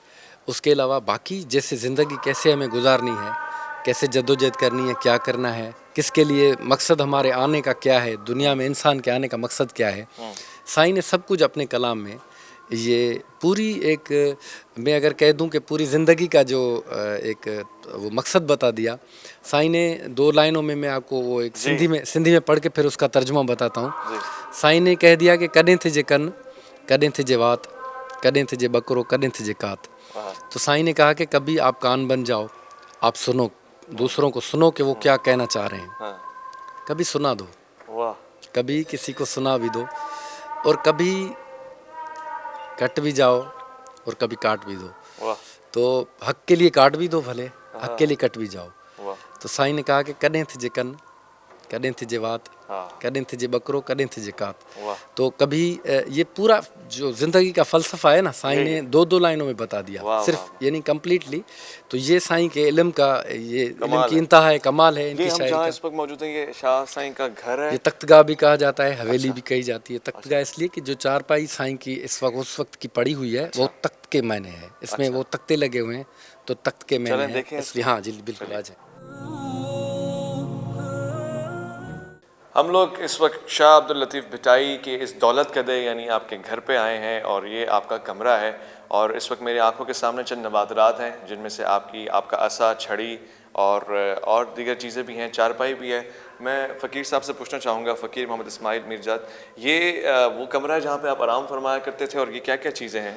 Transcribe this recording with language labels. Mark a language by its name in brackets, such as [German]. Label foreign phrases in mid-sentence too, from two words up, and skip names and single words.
[Urdu] اس کے علاوہ باقی جیسے زندگی کیسے ہمیں گزارنی ہے، کیسے جدوجہد کرنی ہے، کیا کرنا ہے، کس کے لیے مقصد ہمارے آنے کا کیا ہے، دنیا میں انسان کے آنے کا مقصد کیا ہے، سائیں نے سب کچھ اپنے کلام میں یہ پوری ایک، میں اگر کہہ دوں کہ پوری زندگی کا جو ایک وہ مقصد بتا دیا. سائیں نے 2 لائنوں میں، میں آپ کو وہ ایک سندھی میں پڑھ کے پھر اس کا ترجمہ بتاتا ہوں. سائیں نے کہہ دیا کہ [Sindhi] कदें थे जे कन, कदें थे जे वात, कदें थे जे बकरो, कदें थे जे कात। [Urdu] تو سائیں نے کہا کہ کبھی آپ کان بن جاؤ، آپ سنو، دوسروں کو سنو کہ وہ کیا کہنا چاہ رہے ہیں، کبھی سنا دو، کبھی کسی کو سنا بھی دو، اور کبھی کٹ بھی جاؤ اور کبھی کاٹ بھی دو. تو حق کے لیے کاٹ بھی دو، بھلے حق کے لیے کٹ بھی جاؤ. تو سائیں نے کہا کہ [Sindhi] कदें थे जे कन, कॾहिं थिजे वात, कॾहिं थिजे बकरो, कॾहिं थिजे कात। [Urdu] वाह। تو کبھی یہ پورا جو زندگی کا فلسفہ ہے نا، سائیں نے دو دو لائنوں میں بتا دیا, वाह, صرف یعنی کمپلیٹلی. تو یہ سائیں کے علم کا، یہ علم کی انتہا ہے، کمال ہے ये इनकी हम शायरी जहाँ का। اس وقت موجود ہیں، یہ شاہ سائیں کا گھر ہے. یہ تختگاہ بھی کہا جاتا ہے، حویلی بھی کہی جاتی ہے۔ تختگاہ اس لیے کہ جو چارپائی سائیں کی اس وقت اس وقت کی پڑی ہوئی ہے، وہ تخت کے معنی ہے، اس میں وہ تختے لگے ہوئے ہیں، تو تخت کے معنی चलें है, देखें اس لیے ہاں جی بالکل آ جائے. ہم لوگ اس وقت شاہ عبداللطیف بھٹائی کے اس دولت کدے یعنی آپ کے گھر پہ آئے ہیں اور یہ آپ کا کمرہ ہے اور اس وقت میری آنکھوں کے سامنے چند نوادرات ہیں جن میں سے آپ کا عصا، چھڑی اور دیگر چیزیں بھی ہیں، چارپائی بھی ہے. میں فقیر صاحب سے پوچھنا چاہوں گا، فقیر محمد اسماعیل میرجاد، یہ وہ کمرہ ہے جہاں پہ آپ آرام فرمایا کرتے تھے اور یہ کیا کیا چیزیں ہیں?